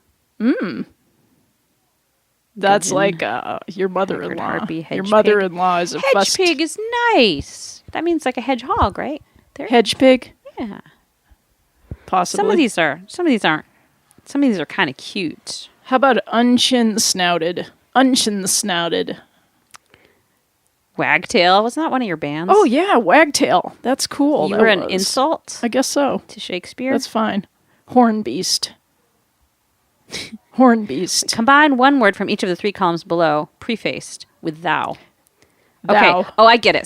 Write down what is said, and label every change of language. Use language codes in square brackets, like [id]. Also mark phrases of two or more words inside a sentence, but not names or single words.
[en] That's Good. like your mother-in-law. Harpy, your mother-in-law is a hedge pig is nice. That means like a hedgehog, right? Hedge pig? Yeah. Possibly. Some of these aren't. Some of these are kind of cute. How about unchin-snouted? Unchin-snouted. Wagtail. Wasn't that one of your bands? Oh, yeah. Wagtail. That's cool. You were an insult? I guess so. To Shakespeare? That's fine. Hornbeast. Hornbeast. Combine one word from each of the three columns below, prefaced, with thou. Thou. Okay. Oh, I get it.